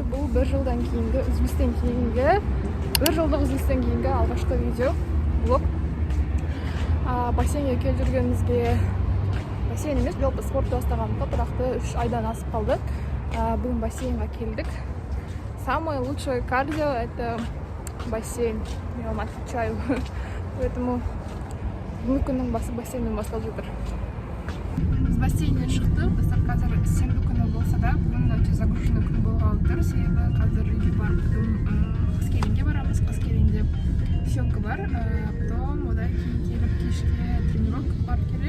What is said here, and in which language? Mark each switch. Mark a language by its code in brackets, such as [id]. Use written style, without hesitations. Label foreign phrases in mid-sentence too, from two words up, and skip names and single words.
[kk] Бұл бір жылдан кейінгі алғашқы видео блог. Бассейнге келіп жүргенімізге, бассейн емес, жалпы спортты бастағанымызға тұрақты 3 айдан асып қалды. Бүгін бассейнға келдік. [ru] Самое лучшее кардио это бассейн. Я вам отвечаю. [kk] Поэтому бүгінгі күннің басы бассейннен басталып жатыр. Біз бассейннен шықтық. Достар, қазір сенбі күні болса да, бүгін өте загруженный күн болғалы тұр. Себебі қазір үйге барып, Қаскелеңге барамыз. Қаскелеңде съемка бар. Потом одан кейін келіп кешке тренировка бар керек.